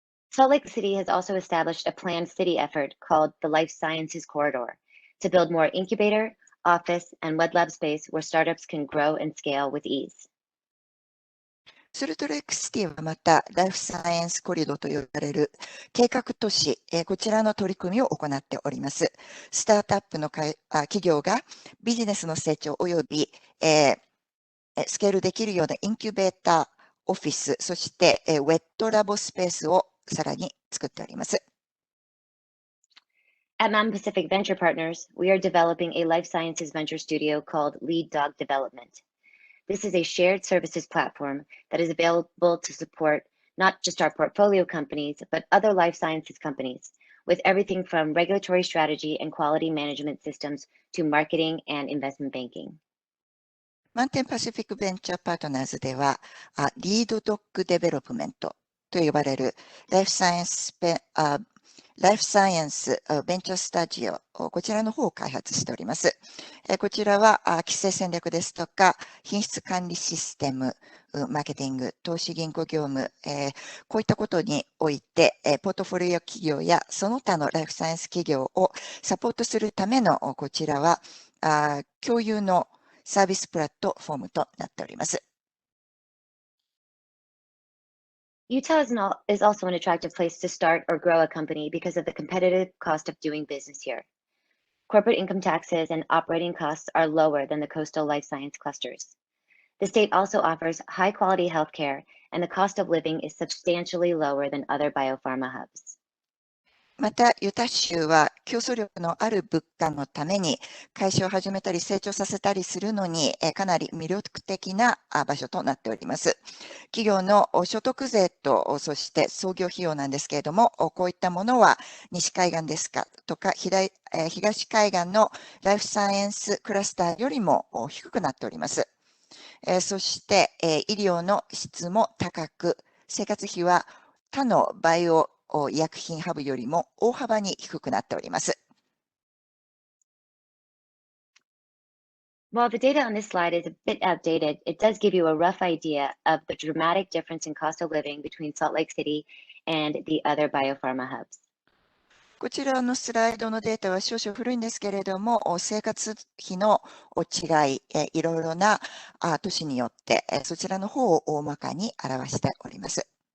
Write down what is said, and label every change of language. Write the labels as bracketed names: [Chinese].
[English] Salt Lake City has also established a planned city effort called the Life Sciences Corridor to build more incubator, office, and wet lab space where startups can grow and scale with ease. [Japanese] ソルトレイクシティはまたライフサイエンスコリドと呼ばれる計画都市、こちらの取り組みを行っております。スタートアップの企業がビジネスの成長及び、スケールできるようなインキュベーター、オフィス、そして、ウェットラボスペースをさらに作っております。 [English] At Mountain Pacific Venture Partners, we are developing a life sciences venture studio called Lead Dog Development. This is a shared services platform that is available to support not just our portfolio companies, but other life sciences companies, with everything from regulatory strategy and quality management systems to marketing and investment banking. [Japanese] マウンテンパシフィックベンチャーパートナーズでは、リードドッグデベロップメントと呼ばれるライフサイエンスライフサイエンスベンチャースタジオ、こちらの方を開発しております。こちらは規制戦略ですとか、品質管理システム、マーケティング、投資銀行業務、こういったことにおいて、ポートフォリオ企業やその他のライフサイエンス企業をサポートするためのこちらは共有のサービスプラットフォームとなっております。 [English] Utah is also an attractive place to start or grow a company because of the competitive cost of doing business here. Corporate income taxes and operating costs are lower than the coastal life science clusters. The state also offers high-quality healthcare, and the cost of living is substantially lower than other biopharma hubs. [Japanese] また、ユタ州は競争力のある物価のために会社を始めたり成長させたりするのにかなり魅力的な場所となっております。企業の所得税とそして創業費用なんですけれども、こういったものは西海岸ですかとか東海岸のライフサイエンスクラスターよりも低くなっております。そして医療の質も高く、生活費は他のバイオ医薬品ハブよりも大幅に低くなっております。 [English] While the data on this slide is a bit outdated, it does give you a rough idea of the dramatic difference in cost of living between Salt Lake City and the other biopharma hubs. [Japanese] こちらのスライドのデータは少々古いんですけれども、生活費の違い、いろいろな都市によって、そちらの方を大まかに表しております。